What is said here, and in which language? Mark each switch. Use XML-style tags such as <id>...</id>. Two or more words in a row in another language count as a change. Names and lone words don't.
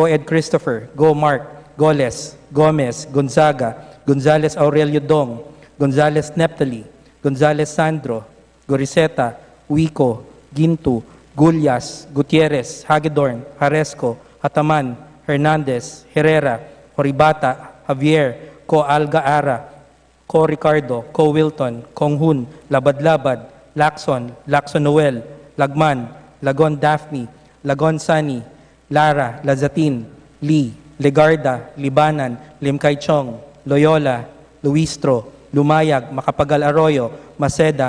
<en>Ed Christopher, Go Mark, Goles, Gomez, Gonzaga, Gonzales Aurelio Dong, Gonzales Neptali, Gonzales Sandro, Goriseta, Wico, Gintu, Gulyas, Gutierrez, Hagedorn, Haresco, Hataman, Hernandez, Herrera, Horibata, Javier, Ko Alga Ara, Ko Ricardo, Ko Wilton, Konghun, Labad-Labad, Lacson, Lacson Noel, Lagman, Lagon Daphne, Lagon Sani, Lara, Lazatin, Lee, Legarda, Libanan, Limkay Chong, Loyola, Luistro, Lumayag, Makapagal Arroyo, Maceda,</en>